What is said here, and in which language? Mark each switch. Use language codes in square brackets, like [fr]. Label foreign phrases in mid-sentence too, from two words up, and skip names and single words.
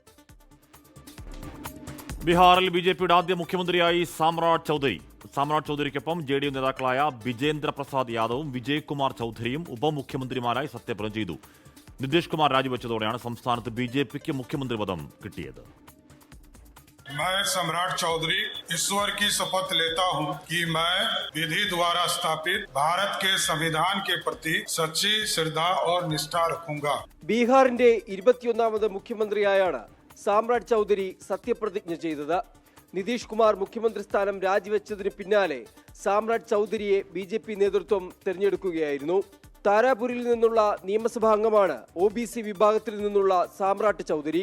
[ml] ബീഹാറിൽ BJPയുടെ ആദ്യ മുഖ്യമന്ത്രിയായി സാമ്രാട്ട് ചൌധരിക്കൊപ്പം JDU നേതാക്കളായ ബിജേന്ദ്ര പ്രസാദ് യാദവും വിജയ് കുമാർ ചൌധരിയും ഉപമുഖ്യമന്ത്രിമാരായി സത്യപ്രതിജ്ഞ ചെയ്തു. നിതീഷ് കുമാർ രാജിവെച്ചതോടെയാണ് സംസ്ഥാനത്ത് BJPക്ക് മുഖ്യമന്ത്രി പദം കിട്ടിയത്. [hi] मैं सम्राट चौधरी ईश्वर की शपथ लेता हूं कि मैं विधि द्वारा स्थापित भारत के संविधान के प्रति सच्ची श्रद्धा और निष्ठा रखूंगा. [ml] ബീഹാറിന്റെ 21ാമത് മുഖ്യമന്ത്രിയായാണ് സാമ്രാട്ട് ചൗധരി സത്യപ്രതിജ്ഞ ചെയ്തത്. നിതീഷ് കുമാർ മുഖ്യമന്ത്രി സ്ഥാനം രാജിവെച്ചതിന് പിന്നാലെ സാമ്രാട്ട് ചൗധരിയെ BJP നേതൃത്വം തെരഞ്ഞെടുക്കുകയായിരുന്നു. താരാപൂരിൽ നിന്നുള്ള നിയമസഭാ അംഗമാണ് OBC വിഭാഗത്തിൽ നിന്നുള്ള സാമ്രാട്ട് ചൗധരി.